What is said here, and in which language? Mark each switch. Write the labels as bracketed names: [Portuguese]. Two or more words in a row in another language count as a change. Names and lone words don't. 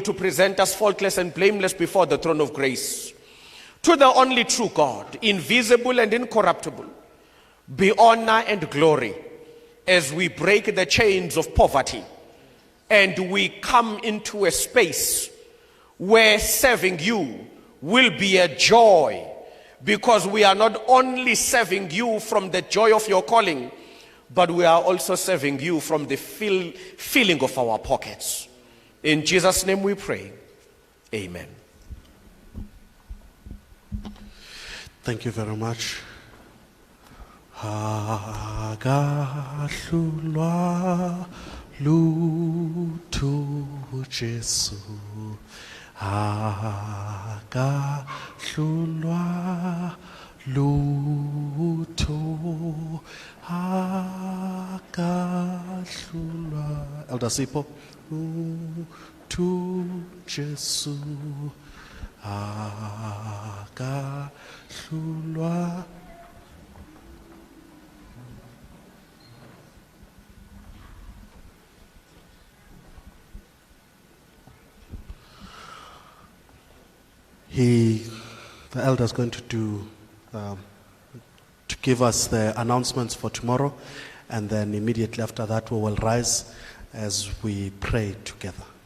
[English] to present us faultless and blameless before the throne of grace, to the only true God, invisible and incorruptible, be honor and glory as we break the chains of poverty and we come into a space where serving you will be a joy, because we are not only serving you from the joy of your calling, but we are also serving you from the filling of our pockets. In Jesus' name we pray. Amen. Thank you very much. [Zulu] Akahlulwa lutho Jesu, akahlulwa lutho, akahlulwa. Elder Sipho, lutho Jesu, akahlulwa. [English] The elder is going to give us the announcements for tomorrow, and then immediately after that we will rise as we pray together.